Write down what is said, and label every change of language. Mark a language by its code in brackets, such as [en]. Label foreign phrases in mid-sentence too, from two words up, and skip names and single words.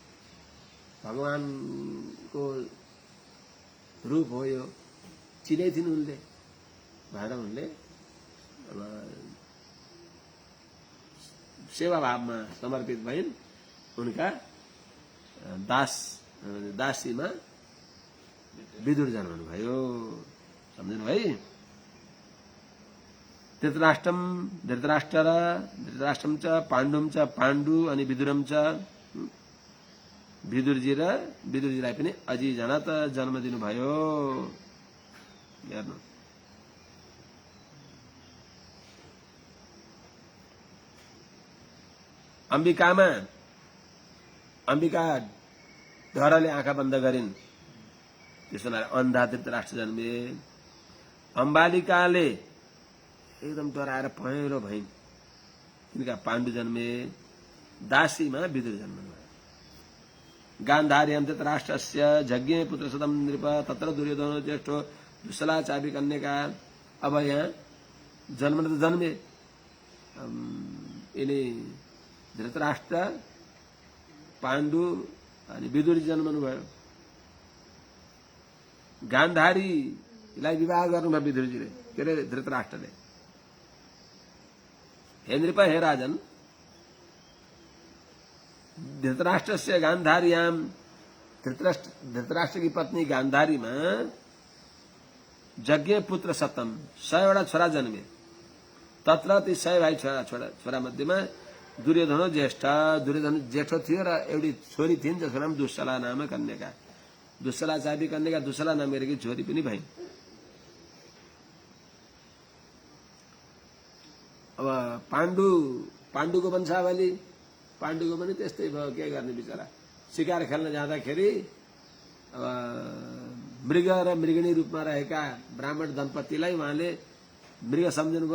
[ne] भगवानको रूप हो यो, चिनेथिन् उनले भएर उनले सेवा भावमा समर्पित भइन्। उनका दासीमा विदुर जन्मनु भयो। सम्झनु है। [sa] धृतराष्ट्रम च पाण्डुम च [ne] पाण्डु अनि [sa] विदुरम च [ne] विदुरजीलाई पनि अझै जनत जन्म दिनुभयो। हेर्नु अम्बिका डरले आँखा बन्द गरिन्, त्यसो भएर अन्धा धृतराष्ट्र जन्मे। अम्बालिकाले एकदम डराएर पहेँलो भइन्, तिनका पाण्डु जन्मे। दासीमा विदुर जन्मनु भयो। [sa] गान्धार्यं धृतराष्ट्रस्य यज्ञे पुत्र सदम नृप तत्र दुर्योधनो ज्येष्ठो दुस्सला चापि कन्यका। [ne] अब यहाँ जन्म त जन्मे, यिनी धृतराष्ट्र, पाण्डु अनि विदुर जन्मनु भयो। गान्धारीलाई विवाह गर्नुभयो विदुरजीले, के अरे धृतराष्ट्रले। [hi] हे नृप, हे राजन, धृतराष्ट्र से गान्धार्याम, धृतराष्ट्र की पत्नी गान्धारी में यज्ञ पुत्र सतम 100 [ne] छोरा जन्मे। तत्र ती 100 भाइ छोरा मध्येमा दुर्योधन ज्येष्ठ, दुर्योधन जेठो थियो र एउटी छोरी थिइन् जसको नाम दुस्सला नाम कन्यका। [sa] दुस्सला चापी कन्यका, [ne] दुस्सला नामेकी छोरी पनि भइन्। अब पाण्डुको वंशावली, पाण्डुको पनि त्यस्तै भयो। के गर्ने बिचरा, शिकार खेल्न जाँदाखेरि अब मृग र मृगिणी रूपमा रहेका ब्राह्मण दम्पतिलाई उहाँले मृग सम्झनुभयो।